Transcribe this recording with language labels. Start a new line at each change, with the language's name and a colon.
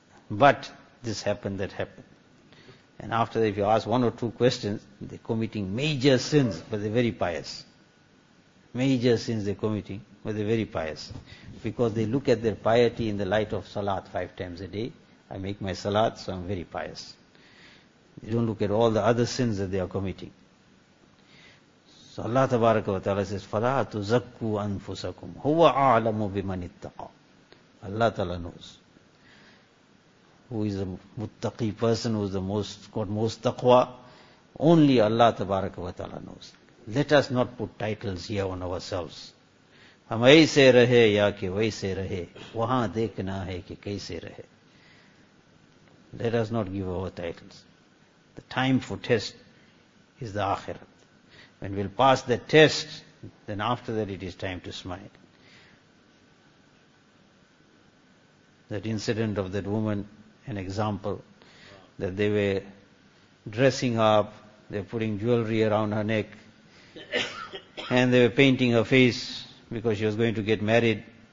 English: But this happened, that happened. And after that, if you ask one or two questions, they're committing major sins, but they're very pious. Major sins they're committing, but they're very pious. Because they look at their piety in the light of salat 5 times a day. I make my salat, so I'm very pious. They don't look at all the other sins that they are committing. So Allah Tabaraka wa Ta'ala says,
Arabic: فَلَا تُزَكُّوا أَنفُسَكُمْ هُوَ أَعْلَمُ بِمَنِ اتَّقَى.
English: Allah Ta'ala knows. Who is a muttaqi person, who is the most, got most taqwa? Only Allah Tabaraka wa Ta'ala knows. Let us not put titles here on ourselves.
Urdu: ہم ایسے رہے یا کہ ویسے رہے وہاں دیکھنا ہے کہ کیسے رہے.
English: Let us not give our titles. The time for test is the akhirat. When we'll pass the test, then after that it is time to smile. That incident of that woman, an example, that they were dressing up, they're putting jewelry around her neck, and they were painting her face because she was going to get married.